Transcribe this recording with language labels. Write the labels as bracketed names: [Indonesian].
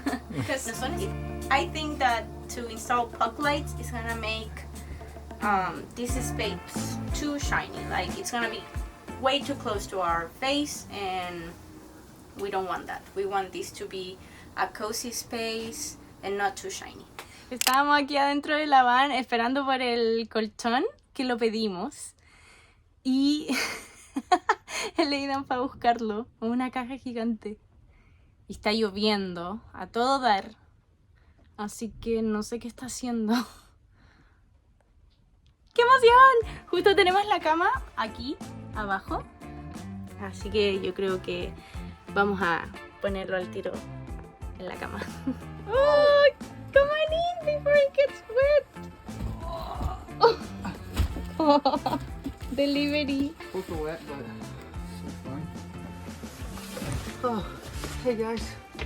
[English] Because I think that to install puck lights is gonna make this space too shiny. Like, it's gonna be way too close to our face, and we don't want that. We want this to be a cozy space and not too shiny. [Spanish] Estábamos aquí adentro de la van esperando por el colchón que lo pedimos y el Aidan para buscarlo. Una caja gigante. Y está lloviendo a todo dar. Así que no sé qué está haciendo. ¡Qué emoción! Justo tenemos la cama aquí, abajo. Así que yo creo que vamos a ponerlo al tiro en la cama. ¡Oh! [English] Come on in before it gets wet. Oh. Delivery. Super wet, but so fun. Oh, hey guys.